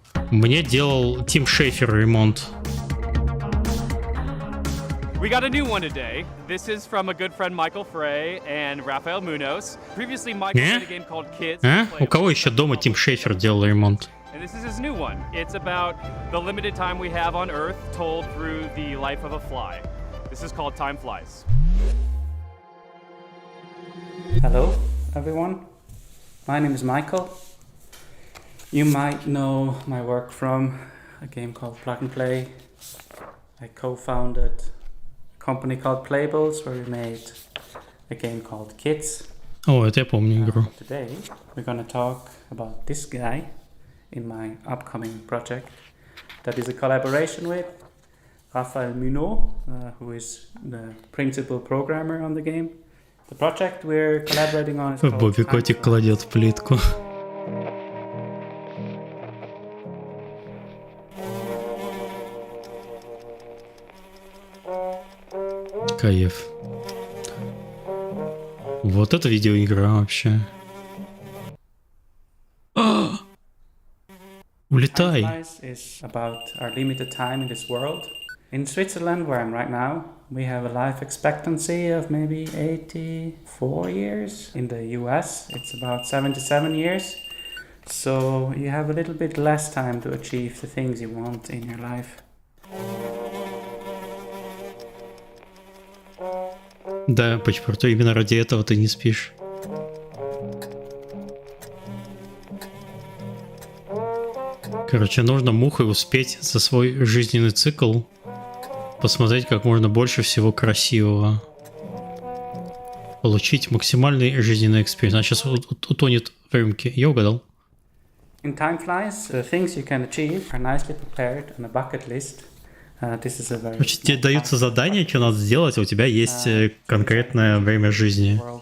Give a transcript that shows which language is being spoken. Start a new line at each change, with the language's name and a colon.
Russian: Мне делал Тим Шейфер ремонт.
English: We got a new one today. This is from a good friend Michael Frey and Rafael Munoz. Previously, Michael played a game called Kids.
Russian: У кого еще дома Тим Шейфер делал ремонт?
English: And this is his new one. It's about the limited time we have on Earth told through the life of a fly. This is called Time Flies. Hello, everyone. My name is Michael. You might know my work from a game called Plug and Play. I co-founded a company called Playbles where we made a game called Kids.
Russian: О, это я помню игру.
English: Today we're gonna talk about this guy in my upcoming project that is a collaboration with Rafael Munoz, who is the principal programmer on the game. The project we're collaborating on is called
Russian: Бобби котик кладет в плитку. Кайф. Вот это видеоигра вообще. Улетай.
English: Is about our limited time in this world. In Switzerland, where I'm right now, we have a life expectancy of maybe 84 years. In the US, it's about 77 years. So you have a little bit less time to achieve the things you want in your life.
Russian: Да, почему-то именно ради этого ты не спишь. Короче, нужно мухой успеть за свой жизненный цикл посмотреть как можно больше всего красивого. Получить максимальный жизненный экспириенс. А сейчас утонет в рюмке. Я угадал.
English: In time flies, the things you can achieve are nicely prepared on a bucket list. This is a very
Russian: Значит, тебе даются задания, что надо сделать, а у тебя есть конкретное время жизни.